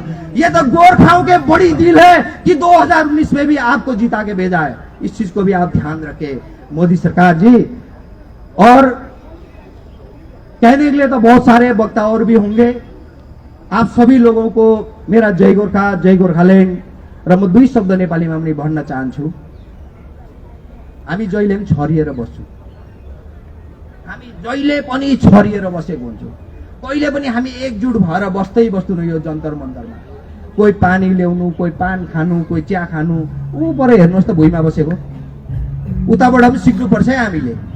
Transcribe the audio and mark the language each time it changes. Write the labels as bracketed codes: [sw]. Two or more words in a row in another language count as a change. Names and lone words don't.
[hi] ये तो गोरखाओं के बड़ी दिल है कि 2019 में भी आपको जिता के भेजा है। इस चीज को भी आप ध्यान रखें मोदी सरकार जी। और कहने के लिए तो बहुत सारे वक्ता और भी होंगे। आप सभी लोगों को मेरा जय गोरखा, जय गोर्खाल्यान्ड [ne] र म 2 शब्द नेपालीमा पनि भन्न चाहन्छु। हामी जहिले पनि छरिएर बस्छौं, हामी जहिले पनि छरिएर बसेको हुन्छौं। कहिले पनि हामी एकजुट भएर बस्दै बस्दैनौं। यो जन्तर मन्तरमा कोही पानी ल्याउनु, कोही पान खानु, कोही चिया खानु, ऊ पर हेर्नुहोस् त भुइँमा बसेको, उताबाट पनि सिक्नुपर्छ है हामीले।